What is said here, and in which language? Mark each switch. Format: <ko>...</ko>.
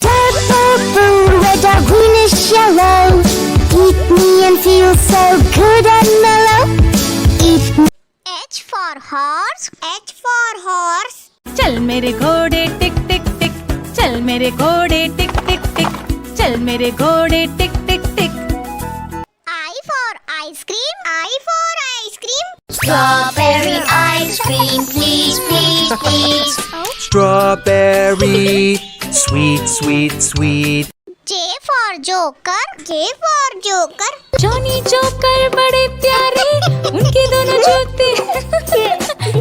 <en>purple red or greenish yellow eat me and feel so good and mellow eat me H for horse. H for horse.</en> <hi>चल मेरे घोड़े टिक टिक टिक चल मेरे घोड़े टिक टिक टिक चल मेरे घोड़े टिक टिक टिक</hi> <en>I for ice cream. I for ice cream. strawberry ice cream please please please Strawberry, sweet, sweet, sweet. J for joker. J for joker.</en> <hi>Johnny joker बड़े प्यारे उनके दोनों जूते</hi>